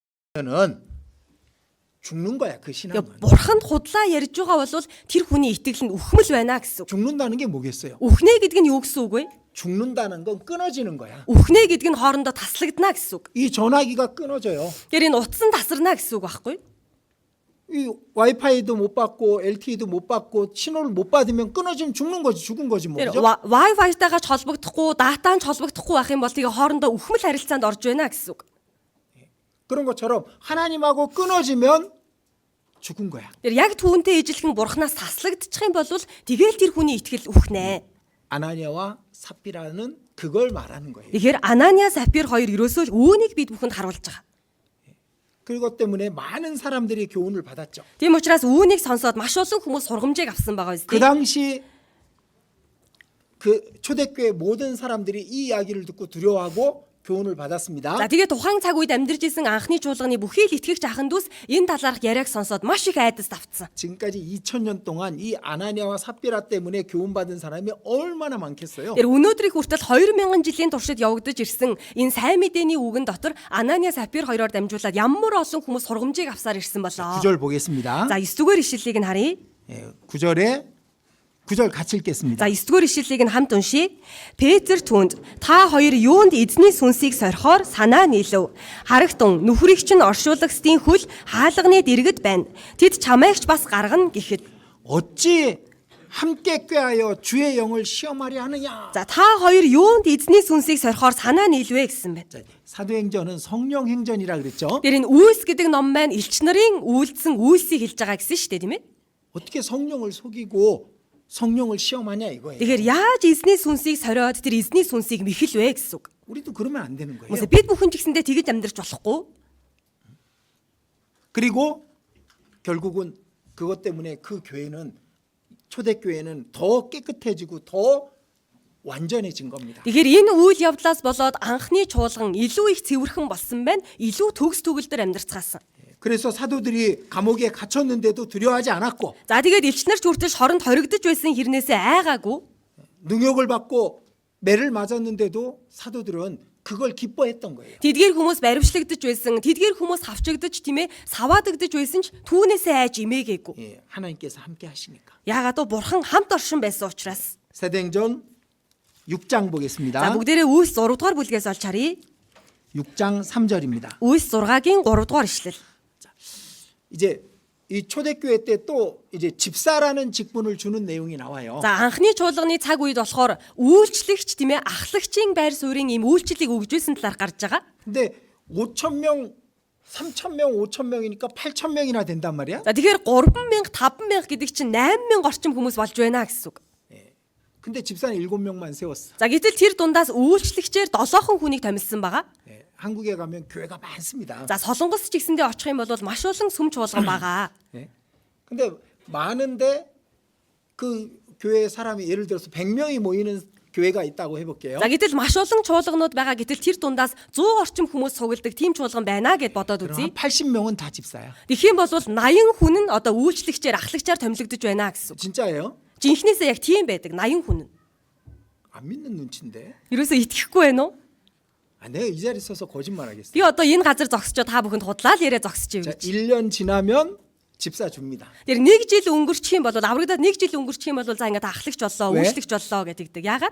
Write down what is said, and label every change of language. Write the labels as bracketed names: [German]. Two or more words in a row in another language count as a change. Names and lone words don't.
[Korean] 는 죽는 거야 그 신앙은. [Mongolian] Бурханд худлаа ярьж байгаа бол тэр хүний итгэл нь үхмэл байна гэсэн. [Korean] 죽는다는 게 뭐겠어요? [Mongolian] Үхнэ гэдэг нь юу гэсэн үг вэ? [Korean] 죽는다는 건 끊어지는 거야. [Mongolian] Үхнэ гэдэг нь хоорондоо таслагдана гэсэн үг. [Korean] 이 전화기가 끊어져요. [Mongolian] Тэр энэ утас нь тасарна гэсэн үг байхгүй? [Korean] 이 와이파이도 못 받고 LTE도 못 받고 신호를 못 받으면 끊어지면 죽는 거지, 죽은 거지 뭐. [Mongolian] Тэр [Korean] 그죠? [Mongolian] Wi-Fi-тайгаа холбогдохгүй, датаан холбогдохгүй байх юм бол тэгээ хоорондоо үхмэл харилцаанд орж байна гэсэн үг. [Korean] 그런 것처럼 하나님하고 끊어지면 죽은 거야. [Mongolian] Тэр яг түүнтэй ижилхэн бурхнаас таслагдчих юм бол тэгээл тэр хүний итгэл үхнэ. [Korean] 아나니아와 삽비라는 그걸 말하는 거예요. [Mongolian] Тэгэхээр Анания, Сапир хоёр ерөөсөө үүнийг бид бүхэнд харуулж байгаа. [Korean] 그것 때문에 많은 사람들이 교훈을 받았죠. [Mongolian] Тийм учраас үүнийг сонсоод маш олон хүмүүс сургамжийг авсан байгаа [Korean] 그 [Mongolian] үстэй. [Korean] 당시 그 초대교회 모든 사람들이 이 이야기를 듣고 두려워하고 교훈을 받았습니다. [Mongolian] За тэгээ тухайн цаг үед амьдарч исэн анхны чуулганы бүхий л итгэгч ахын дүүс энэ талаарх яриаг сонсоод маш их айдас тавцсан. [Korean] 지금까지 2000년 동안 이 아나니아와 삽비라 때문에 교훈받은 사람이 얼마나 많겠어요? [Mongolian] Тэр өнөөдрийг хүртэл 2000 жилийн туршид явагдаж ирсэн энэ сайн мэдээний үгэн дотор Анания, Сапир хоёроор дамжуулаад ямар олон хүмүүс сургамжийг авсаар ирсэн болоо. [Korean] 9절 보겠습니다. [Mongolian] За 9-р ишлэлийг нь харъя. [Korean] 9절 같이 읽겠습니다. [Mongolian] За 9-р ишлэлийг нь хамт уншийе. Петр түүнд та хоёр юунд эзний сүнсийг сорихоор санаа нийлв. Харагтун нүхрийг чинь оршуулагчдын хөл хаалганы дэргэд байна. Тэд чамайгч бас гаргана гэхэд. [Korean] 어찌 함께 꾀하여 주의 영을 시험하려 하느냐? [Mongolian] За та хоёр юунд эзний сүнсийг сорихоор санаа нийлвэ гэсэн байна. [Korean] 자, 사도행전은 성령 행전이라 그랬죠. [Mongolian] Тэр энэ үйлс гэдэг ном маань элч нарын үйлдсэн үйлсийг хэлж байгаа гэсэн шүү дээ, тийм ээ? [Korean] 어떻게 성령을 속이고 성령을 시험하냐 이거예요. [Mongolian] Тэгэхээр яаж эзний сүнсийг сориод тэр эзний сүнсийг мэхэл вэ гэсэн үг. [Korean] 우리도 그러면 안 되는 거예요. මොос [Mongolian] бид бүхэн ч гэсэндээ тэгж амьдрч болохгүй. [Korean] 그리고 결국은 그것 때문에 그 교회는 초대교회는 더 깨끗해지고 더 완전해진 겁니다. [Mongolian] Тэгэхээр энэ үйл явдлаас болоод анхны чуулган илүү их цэвэрхэн болсон байна. Илүү төгс төгөлдөр амьдрцгаасан. [Korean] 그래서 사도들이 감옥에 갇혔는데도 두려워하지 않았고 [Mongolian] За тэгээд элчнэр ч хүртэл шоронд хоригдож байсан хэрнээсээ айгаагүй. [Korean] 능욕을 받고 매를 맞았는데도 사도들은 그걸 기뻐했던 거예요. [Mongolian] Тэдгээр хүмүүс баривчлагдж байсан, тэдгээр хүмүүс хавчагдж тийм ээ, саваадагдж байсан ч түүнээсээ айж имээгээгүй. [Korean] 예, 하나님께서 함께 하시니까. [Mongolian] Яагаад гэвэл бурхан хамт оршин байсан учраас. [Korean] 사도행전 6장 [Mongolian] За [Korean] 보겠습니다. [Mongolian] бүгдээрээ Үйлс 6 дугаар бүлгээс олж харъя. [Korean] 6장 3절입니다. [Mongolian] Үйлс 6-гийн 3 дугаар ишлэл. [Korean] 이제 이 초대교회 때 또 이제 집사라는 직분을 주는 내용이 나와요. [Mongolian] За анхны чуулганы цаг үед болохоор үйлчлэгч тийм ээ, ахлагчийн байр суурийн ийм үйлчлэлийг өгж байсан талаар гарч байгаа. [Korean] 근데 5,000명, 3,000명, 5,000명이니까 8,000명이나 된단 말이야. [Mongolian] За тэгэхээр 3,000, 5,000 гэдэг чинь 8,000 орчим хүмүүс болж байна гэсэн үг. [Korean] 근데 집사는 7명만 세웠어. [Mongolian] За гэтэл тэр дундаас үйлчлэгчээр 7хон хүнийг томилсон байгаа. [Korean] 예, 한국에 가면 교회가 많습니다. [Mongolian] За Солонгос ч гэсэндээ очих юм бол маш олон сүм чуулган байгаа. [Korean] 예. 근데 많은데 그 교회 사람이 예를 들어서 100명이 모이는 교회가 있다고 해볼게요. [Mongolian] За гэтэл маш олон чуулганууд байгаа. гэтэл тэр дундаас 100 орчим хүмүүс цугладаг тийм чуулган байна гэд бодоод [Korean] 그럼 [Mongolian] үзье. [Korean] 한 80명은 다 집사야. [Mongolian] Тэгэх юм бол 80 хүн нь одоо үйлчлэгчээр ахлагчаар томилогдож байна гэсэн үг. [Korean] 진짜예요? [Mongolian] Жинхнээсээ яг тийм байдаг 80 хүн нь. [Korean] 안 믿는 눈치인데. [Mongolian] Ерөөсөө итгэхгүй байна уу? [Korean] 아, 내가 이 자리에 서서 거짓말하겠어. [Mongolian] Би одоо энэ газар зогсчоо та бүхэнд худлаа л яриа зогсчих [Korean] 자, [Mongolian] юм. [Korean] 1년 지나면 집사 줍니다. [Mongolian] Тэр нэг жил өнгөрчих юм бол аврагдаад нэг жил өнгөрчих юм бол за ингээд ахлагч боллоо, Вэ? үйлчлэгч боллоо гэдэг. Яагаад?